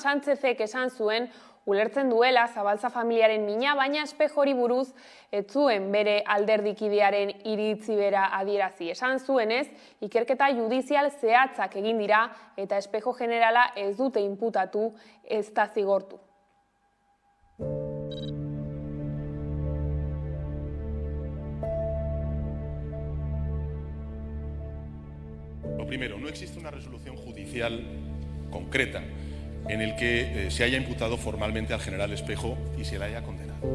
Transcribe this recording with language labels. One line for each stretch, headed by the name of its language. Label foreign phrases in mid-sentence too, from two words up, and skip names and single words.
Basque: Sánchezek esan zuen ulertzen duela Zabalza familiaren mina, baina Espejori buruz ez zuen bere alderdikidearen iritzi bera adierazi. Esan zuenez, ikerketa judizial zehatzak egin dira eta Espejo generala ez dute inputatu, ez da zigortu.
Spanish: Lo primero, no existe una resolución judicial concreta en el que se haya imputado formalmente al general Espejo y se le haya condenado.